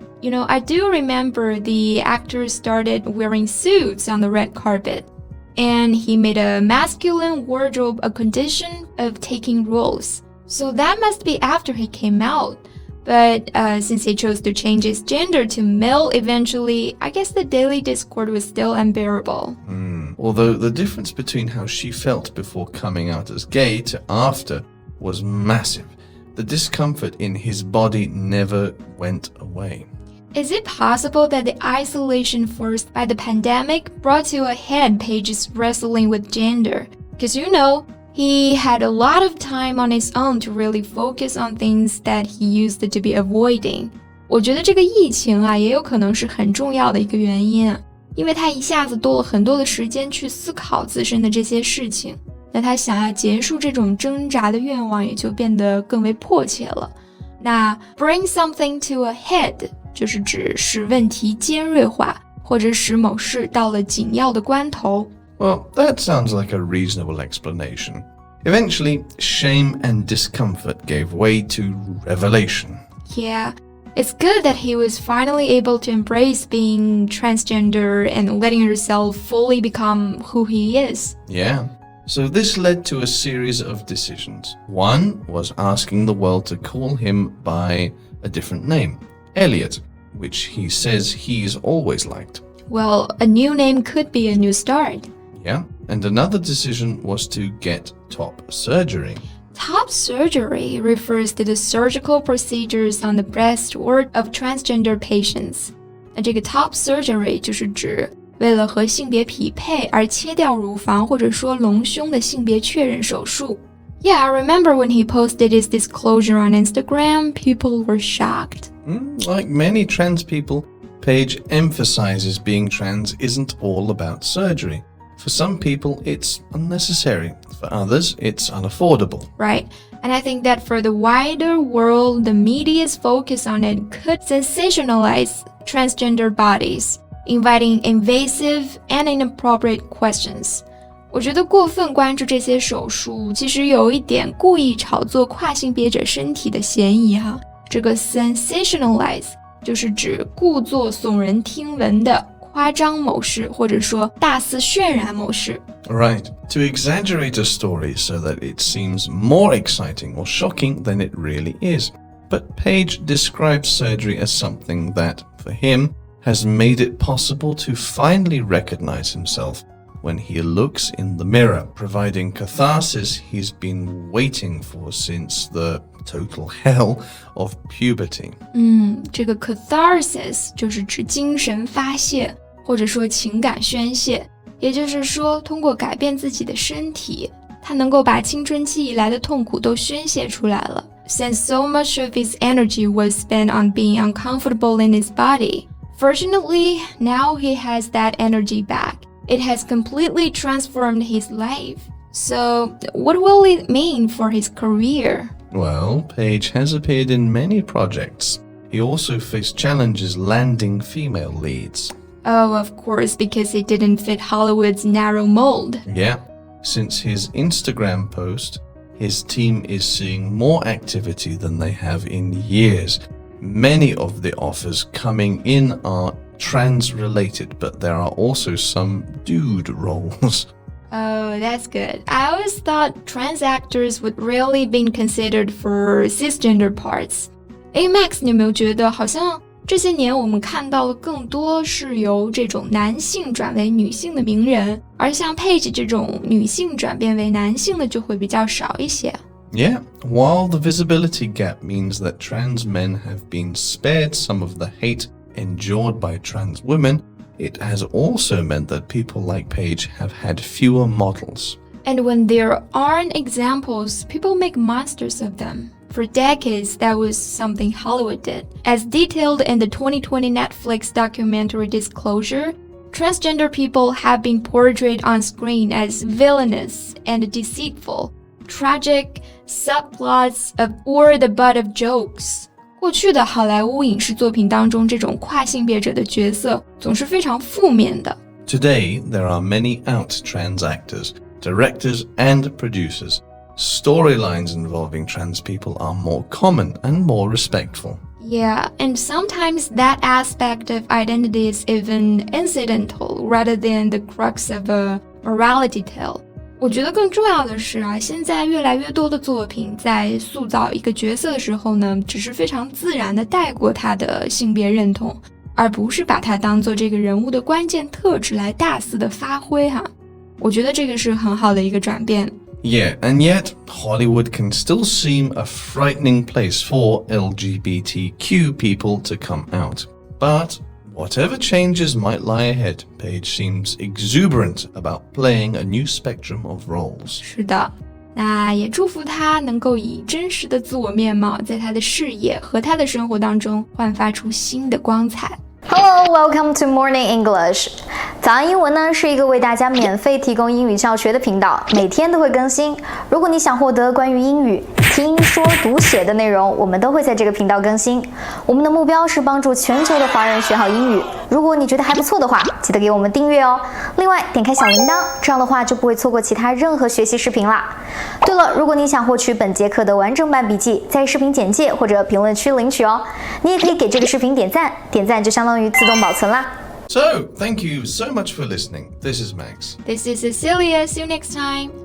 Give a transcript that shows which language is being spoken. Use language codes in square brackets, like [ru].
[en] You know, I do remember the actor started wearing suits on the red carpet, and he made a masculine wardrobe a condition of taking roles. So that must be after he came out. But since he chose to change his gender to male eventually, I guess the daily discord was still unbearable. Although the difference between how she felt before coming out as gay to after was massive. The discomfort in his body never went away. Is it possible that the isolation forced by the pandemic brought to a head Page's wrestling with gender? Because you know, he had a lot of time on his own to really focus on things that he used to be avoiding. [zh] 我觉得这个疫情啊，也有可能是很重要的一个原因啊，因为他一下子多了很多的时间去思考自身的这些事情，那他想要结束这种挣扎的愿望也就变得更为迫切了。那 [en] bring something to a head [zh] 就是指使问题尖锐化，或者使某事到了紧要的关头。 [en] Well, that sounds like a reasonable explanation. Eventually, shame and discomfort gave way to revelation. Yeah, it's good that he was finally able to embrace being transgender and letting himself fully become who he is. Yeah. So this led to a series of decisions. One was asking the world to call him by a different name, Elliot, which he says he's always liked. Well, a new name could be a new start. Yeah, and another decision was to get top surgery. Top surgery refers to the surgical procedures on the breast or of transgender patients. [zh] 那这个 top surgery 就是指为了和性别匹配而切掉乳房或者说隆胸的性别确认手术。 [en] Yeah, I remember when he posted his disclosure on Instagram, people were shocked. Like many trans people, Paige emphasizes being trans isn't all about surgery. For some people, it's unnecessary. For others, it's unaffordable. Right. And I think that for the wider world, the media's focus on it could sensationalize transgender bodies, inviting invasive and inappropriate questions. [zh] 我觉得过分关注这些手术，其实有一点故意炒作跨性别者身体的嫌疑哈。这个 sensationalize 就是指故作耸人听闻的夸张某事，或者说大肆渲染某事。 [en] Right, to exaggerate a story so that it seems more exciting or shocking than it really is. But Paige describes surgery as something that, for him, has made it possible to finally recognize himself when he looks in the mirror, providing catharsis he's been waiting for since the total hell of puberty. [zh] 这个 catharsis 就是指精神发泄，或者说情感宣泄。也就是说，通过改变自己的身体，他能够把青春期以来的痛苦都宣泄出来了。 [en] Since so much of his energy was spent on being uncomfortable in his body, fortunately, now he has that energy back. It has completely transformed his life. So, what will it mean for his career? Well, Paige has appeared in many projects. He also faced challenges landing female leads. Oh, of course, because he didn't fit Hollywood's narrow mold. Yeah, since his Instagram post, his team is seeing more activity than they have in years. Many of the offers coming in are trans-related, but there are also some dude roles. Oh, that's good. I always thought trans actors would rarely be considered for cisgender parts. [zh] Max, 你有没有觉得好像这些年我们看到的更多是由这种男性转为女性的名人，而像 Paige 这种女性转变为男性的就会比较少一些。 [en] Yeah, while the visibility gap means that trans men have been spared some of the hate endured by trans women, it has also meant that people like Paige have had fewer models. And when there aren't examples, people make monsters of them. For decades, that was something Hollywood did. As detailed in the 2020 Netflix documentary Disclosure, transgender people have been portrayed on screen as villainous and deceitful, tragic subplots or the butt of jokes. [zh] 过去的好莱坞影视作品当中，这种跨性别者的角色总是非常负面的。 [en] Today, there are many out trans actors, directors, and producers. Storylines involving trans people are more common and more respectful. Yeah, and sometimes that aspect of identity is even incidental rather than the crux of a morality tale. [zh] 我觉得更重要的是啊，现在越来越多的作品在塑造一个角色的时候呢，只是非常自然地带过他的性别认同，而不是把它当做这个人物的关键特质来大肆的发挥哈。我觉得这个是很好的一个转变。 [en] Yeah, and yet Hollywood can still seem a frightening place for LGBTQ people to come out. But whatever changes might lie ahead, Paige seems exuberant about playing a new spectrum of roles. [zh] 是的，那也祝福他能够以真实的自我面貌，在他的事业和他的生活当中焕发出新的光彩。 [en] Hello, welcome to Morning English. [zh] 早安英文呢是一个为大家免费提供英语教学的频道，每天都会更新。如果你想获得关于英语听说读写的内容，我们都会在这个频道更新。我们的目标是帮助全球的华人学好英语。如果你觉得还不错的话，记得给我们订阅哦。另外，点开小铃铛，这样的话就不会错过其他任何学习视频啦。对了，如果你想获取本节课的完整版笔记，在视频简介或者评论区领取哦。你也可以给这个视频点赞，点赞就相当于自动保存啦。 [en] So, thank you so much for listening. This is Max. This is Cecilia. See you next time.